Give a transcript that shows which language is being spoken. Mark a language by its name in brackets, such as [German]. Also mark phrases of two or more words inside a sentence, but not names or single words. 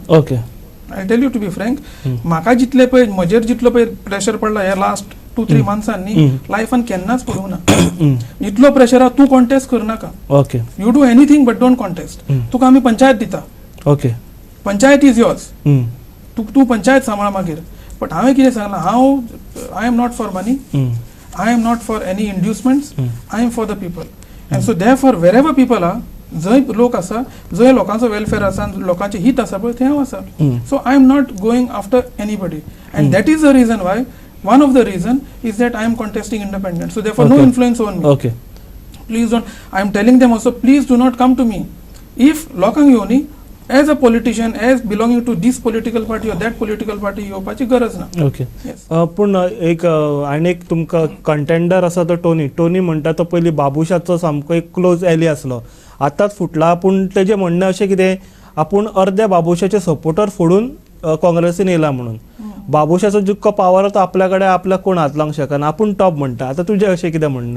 [Konkani] ओके [English] I tell you to be frank [Konkani] म्हाका जितले पळय म्हजेर जितलो पळय प्रेशर पडला ह्या लास्ट 2-3 मंथ्सांनी लायफान केन्नाच पडूंक ना. इतलो प्रेशर आहा तूं कॉन्टेस्ट करनाका. ओके [English] you do anything but don't contest. [Konkani] तुका आमी पंचायत दिता. ओके [English] panchayat is yours. [Konkani] तूं पंचायत सांबाळ मागीर. बट हांवें कितें सांगलां हांव [English] I am not for money. I am not for any inducements. I am for the people. And so therefore wherever people are, [Konkani] जय लोक आसा जय लोकांचो वेलफेअर आसा लोकांचे हित आसा पळय थंय हांव आसा. [English] So I am not going after anybody. And that is the reason why one of the reason is that I am contesting independent. So therefore no influence on me. Okay. Please don't. I am telling them also please do not come to me. If [Konkani] लोकांक येवनी [English] as a politician as belonging to this political party or that political party [Konkani] येवपाची गरज ना. ओके पूण एक आनी एक तुमकां कंटेंडर आसा तो टोनी म्हणटा तो पयलीं बाबूशाचो सामको एक [English] close ally [Konkani] आसलो आतांच फुटला पूण तेजें म्हणणें अशें कितें आपूण अर्ध्या बाबूशाचे सपोर्टर फोडून काँग्रेसीन येयला म्हणून बाबूशाचो जितको पावर तो आपल्या कडेन आपल्याक कोण हात लावंक शकना आपूण टॉप म्हणटा आतां तुजें अशें कितें म्हणणें.